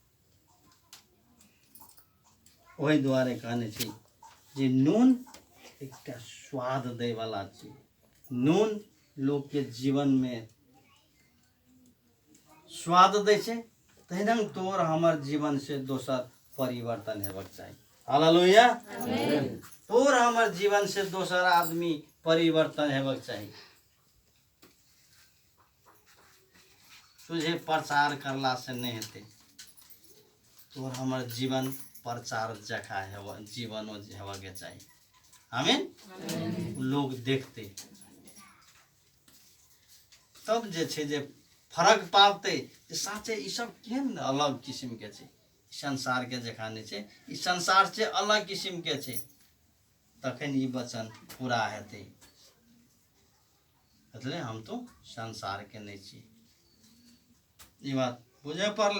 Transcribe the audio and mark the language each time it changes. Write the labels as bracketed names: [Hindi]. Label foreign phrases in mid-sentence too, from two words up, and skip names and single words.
[Maithili] वही द्वारे कहने छी जे नून एकटा स्वाद दे वाला चीज, नून लोग के जीवन में स्वाद दै छै, तहिना तोर हमर जीवन से दोसर परिवर्तन हेबाक चाही। हालेलुया। तोर हमर जीवन से दोसर आदमी परिवर्तन हेबाक चाही। तुझे प्रचार करला से नहीं हेते, तोर हमर जीवन प्रचार जखा हेवा जीवन हेवा के चाहिए। आमीन। लोग देखते तब जे छै जे फरक पाबते जे साचे ई सब केहन अलग किस्म के छै, संसार के जखा नहीं छै, ई संसार से अलग किस्म के छै, तखन ई वचन पूरा हेते। मतलब हम तो संसार के नहीं छी, ये बात बुझे पड़ले।